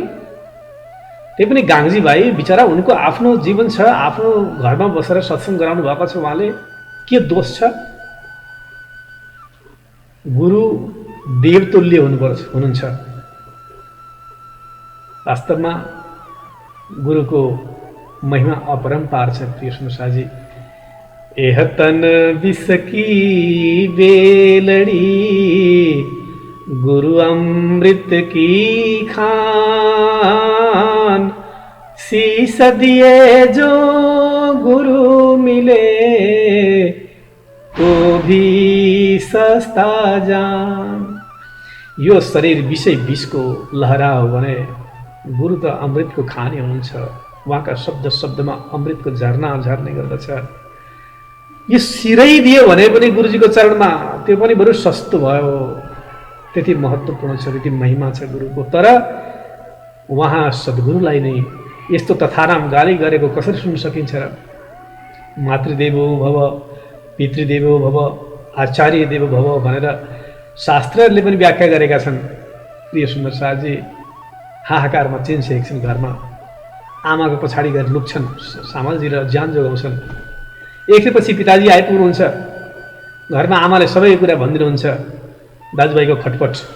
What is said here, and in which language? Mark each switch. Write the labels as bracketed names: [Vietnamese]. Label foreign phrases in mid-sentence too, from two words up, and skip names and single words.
[Nepali] त्यही पनि गाङ्जी भाइ बिचरा, उनको आफ्नो जीवन छ, आफ्नो घरमा बसेर सत्सङ्ग गराउनु भएको छ, उहाँले के दोष छ? गुरु देवतुल्य हुनुहुन्छ। वास्तवमा गुरुको महिमा अपरम्पार छ प्रिय शाहजी। [Hindi] एह तन विसकी बेलड़ी गुरु अमृत की खान, शीश दिए जो गुरु मिले तो भी सस्ता जान। [Nepali] यो शरीर विषय विषको लहरा हो भने गुरु त अमृतको खानी हुनुहुन्छ। उहाँका शब्द शब्दमा अमृतको झरना झर्ने गर्दछ। यो सिरै दियो भने पनि गुरुजीको चरणमा त्यो पनि बरु सस्तो भयो। त्यति महत्त्वपूर्ण छ, त्यति महिमा छ गुरुको। तर उहाँ सद्गुरुलाई नै यस्तो तथाराम गाली गरेको कसरी सुन्न सकिन्छ र? [Sanskrit] मातृदेवो भव, पितृदेवो भव, आचार्य देवो भव [Nepali] भनेर शास्त्रहरूले पनि व्याख्या गरेका छन्। प्रिय सुन्दर शाहजी हाहाकारमा चिन्छ एकछिन घरमा आमाको पछाडि गएर लुक्छन् सामलजी र ज्यान जोगाउँछन्। एकछिनपछि पिताजी आइपुग्नुहुन्छ। घरमा आमाले सबै कुरा भनिदिनुहुन्छ, दाजुभाइको खटपट।